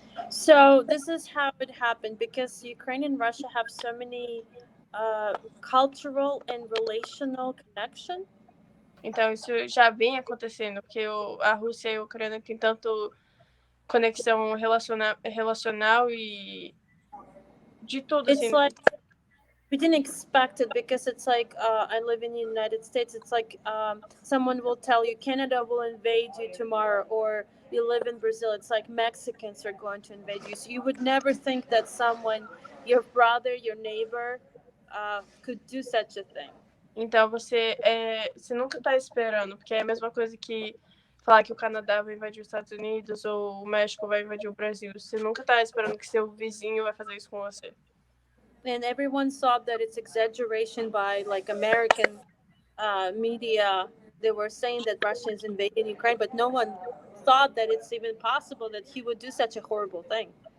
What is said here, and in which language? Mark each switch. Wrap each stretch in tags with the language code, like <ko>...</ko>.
<en>So this is how it happened, because Ukraine and Russia have so many cultural and relational connection.</en> <pt>Então isso já vem acontecendo, porque a Rússia e a Ucrânia têm tanto conexão relacional e de tudo</pt> <en>It's</en> <pt>assim.</pt> <en>like we didn't expect it, because it's like I live in the United States. It's like someone will tell you Canada will invade you tomorrow, or you live in Brazil. It's like Mexicans are going to invade you. So you would never think that someone, your brother, your neighbor, could do such a thing.</en> <pt>Então você nunca está esperando, porque é a mesma coisa que falar que o Canadá vai invadir os Estados Unidos ou o México vai invadir o Brasil. Você nunca está esperando que seu vizinho vai fazer isso com você.</pt> <en>And everyone thought that it's exaggeration by like American media. They were saying that Russia is invading Ukraine, but no one thought that it's even possible that he would do such a horrible thing.</en>